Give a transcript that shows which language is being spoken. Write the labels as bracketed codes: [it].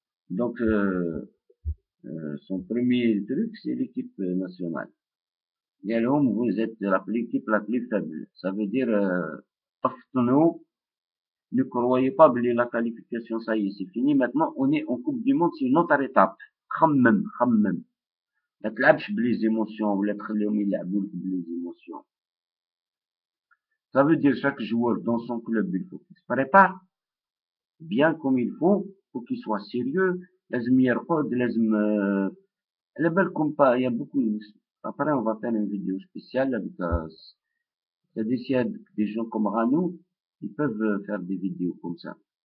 [fr] Donc, son premier truc, c'est l'équipe nationale. Et alors, vous êtes l'équipe la plus faible. Ça veut dire, ne croyez pas que la qualification, ça y est, c'est fini. Maintenant, on est en Coupe du Monde, c'est une autre étape. [ar] خمم. ما تلعبش بليز émotions, ولا تخليهم يلعبوا بليز émotions. [fr] Ça veut dire chaque joueur dans son club, il faut qu'il se prépare bien comme il faut qu'il soit sérieux. [ar] لازم يرقد, لازم على بالكم [fr] pas, il y a beaucoup. Après, on va faire une vidéo spéciale avec des gens comme Ranou, ils peuvent faire des vidéos comme ça.